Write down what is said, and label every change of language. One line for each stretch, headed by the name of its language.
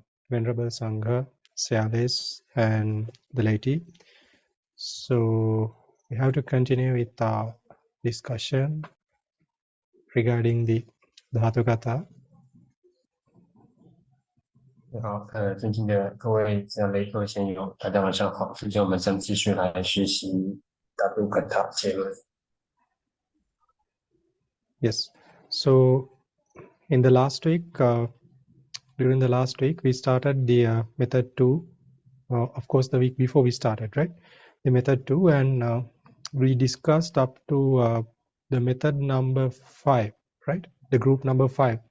English: Venerable Sangha, Sialis, and the laity. So we have to continue with our discussion regarding the Dhatukatha.
Chinese: 好，尊敬的各位这样的各位仙友，大家晚上好。今天我们将继续来学习Dhātukatha结论。
English: Yes. So in the last week, during the last week, we started the method 2. Of course, the week before we started, right? The method 2, and we discussed up to the method number 5, right? The group number 5.